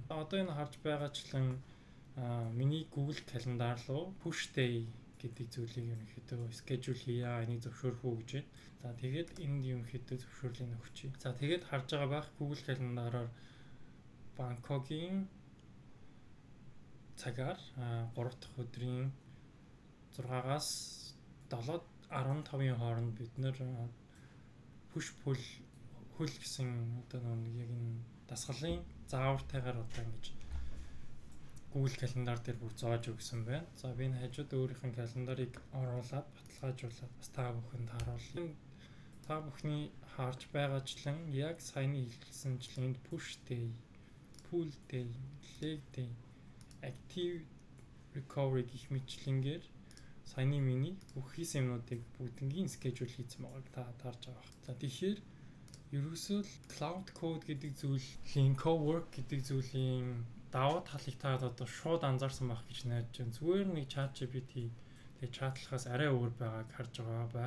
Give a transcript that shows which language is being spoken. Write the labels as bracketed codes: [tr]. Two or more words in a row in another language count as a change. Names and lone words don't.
[mn] Одоо энэ харж байгаачлан миний Google Calendar руу [en] push day [mn] гэдэг зүйлийг ерөнхийдөө schedule хийя, энийг зөвшөөрөх үү гэж байна. За тэгээд энд ерөнхийдөө зөвшөөрлийг өгчий. За тэгээд харж байгаа байх Google Calendar-аар Бангкокийн цагаар 3 дахь өдрийн 6-аас 7-15-ийн хооронд бид нэр [en] push pull [mn] хөл гэсэн одоо нэг яг энэ дасгалын заавартайгаар одоо ингэж Google Calendar дээр бүр зааж өгсөн байна. За би энэ хажууд өөрийнх нь календарыг оруулаад баталгаажуулаад бас та бүхэнд харуулъя. Та бүхний харж байгаачлан яг саяны хэлсэнчлэн энд [en] push day, pull day, leg day, active recovery [mn] гэх мэтлэнгээр саяны миний бүх хийсэн юмнуудыг бүгднийг schedule хийсэн байгааг та харж байгаа. За тэгэхээр ерөөсөө cloud code гэдэг зүйлийн cowork гэдэг зүйлийн давуу талыг та одоо шууд анзаарсан байх гэж найдаж байна. Зүгээр нэг ChatGPT тэгээ чатлахаас арай өөр байгааг харж байгаа байх.